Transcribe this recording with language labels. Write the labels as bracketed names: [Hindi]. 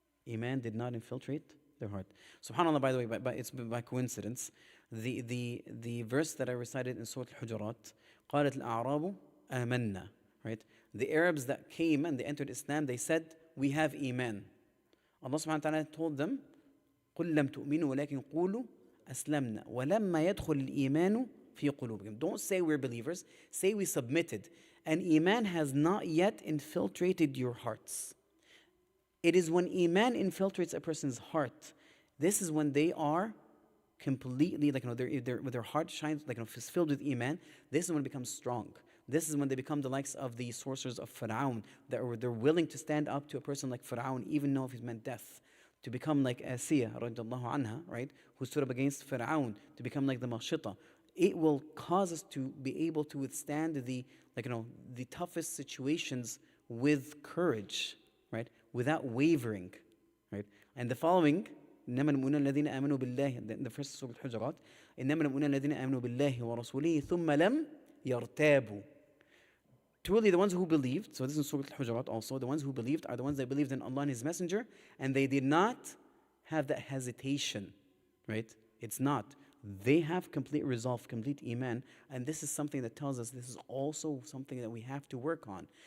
[English] Iman did not infiltrate their heart. SubhanAllah, by the way, it's by coincidence. The verse that I recited in Surah Al-Hujurat, [Arabic] قالت الأعراب آمنا, [English] right? The Arabs that came and they entered Islam, they said, we have Iman. [Arabic] Allah subhanahu wa ta'ala told them, قُلْ لَمْ تُؤْمِنُوا وَلَكِنْ قُولُوا أَسْلَمْنَا وَلَمَّا يَدْخُلِ الْإِيمَانُ فِي قُلُوبِكُمْ. [English] Don't say we're believers, say we submitted. And Iman has not yet infiltrated your hearts. It is when Iman infiltrates a person's heart, this is when they are completely, their heart shines, is filled with Iman. This is when it becomes strong. This is when they become the likes of the sorcerers of Fir'aun, they're willing to stand up to a person like Fir'aun, even though if he's meant death. To become like Asiyah, radiallahu anha, right? Who stood up against Fir'aun, to become like the Mashita. It will cause us to be able to withstand the toughest situations with courage, right? Without wavering, right? And the following, [Arabic] إنما المؤمنون الذين آمنوا بالله, [English] the first Surah Al-Hujurat, [Arabic] إنما المؤمنون الذين آمنوا بالله ورسوله ثم لم يرتابوا. [English] Truly the ones who believed, so this is Surah Al-Hujurat also, the ones who believed are the ones that believed in Allah and His Messenger, and they did not have that hesitation, right? It's not. They have complete resolve, complete Iman, and this is something that tells us this is also something that we have to work on.